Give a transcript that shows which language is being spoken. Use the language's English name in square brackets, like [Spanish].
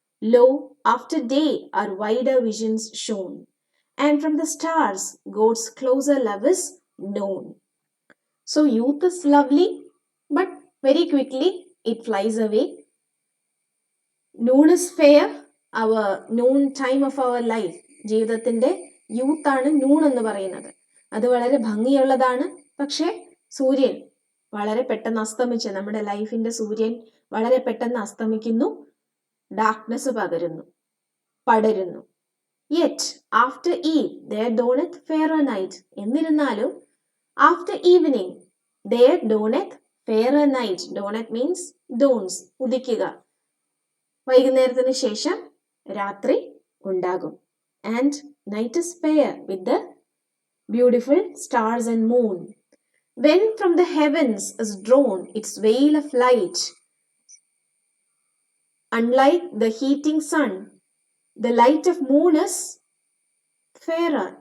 [English] Lo, after day are wider visions shown, and from the stars God's closer love is known. So youth is lovely, but very quickly it flies away. Noon is fair, our noon time of our life. [Malayalam] ജീവിതത്തിന്റെ യൂത്താണ് noon എന്ന് പറയുന്നത്. അത് വളരെ ഭംഗിയുള്ളതാണ്. പക്ഷെ സൂര്യൻ വളരെ പെട്ടെന്ന് അസ്തമിച്ച്, നമ്മുടെ ലൈഫിന്റെ സൂര്യൻ വളരെ പെട്ടെന്ന് അസ്തമിക്കുന്നു, darkness പടരുന്നു. [English] Yet after eve there dawneth fairer night. [Malayalam] എന്നിരുന്നാലും [English] After evening There dawneth fairer night. Dawneth means dawns, [Malayalam] ഉദിക്കുക. വൈകുന്നേരത്തിന് ശേഷം രാത്രി ഉണ്ടാകും. [English] And night is fair with the beautiful stars and moon. When from the heavens is drawn its veil of light, unlike the heating sun, the light of moon is fairer.